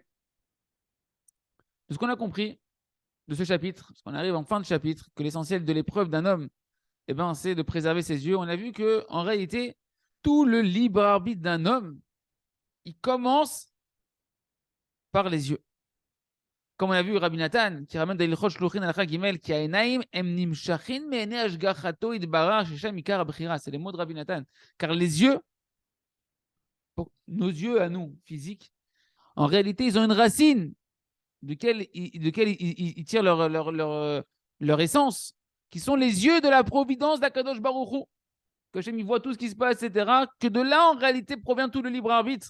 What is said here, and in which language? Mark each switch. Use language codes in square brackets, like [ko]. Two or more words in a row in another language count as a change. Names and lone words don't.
[fr] De ce qu'on a compris de ce chapitre, parce qu'on arrive en fin de chapitre, que l'essentiel de l'épreuve d'un homme, eh ben, c'est de préserver ses yeux. On a vu que en réalité, tout le libre arbitre d'un homme, il commence par les yeux. Comme on a vu Rabbi Nathan, qui ramène d' [he] הלכות שלוחין [fr] al Gimel, qui a [he] עיניים הם נמשכין מעיני השגחתו יתברך ששם עיקר הבחירה. [fr] C'est les mots de Rabbi Nathan. Car les yeux, nos yeux à nous, physiques, en réalité, ils ont une racine de quelle ils tirent leur essence, qui sont les yeux de la providence d' [he] הקדוש ברוך הוא. [fr] Que Hachem, il voit tout ce qui se passe, etc., que de là, en réalité, provient tout le libre arbitre.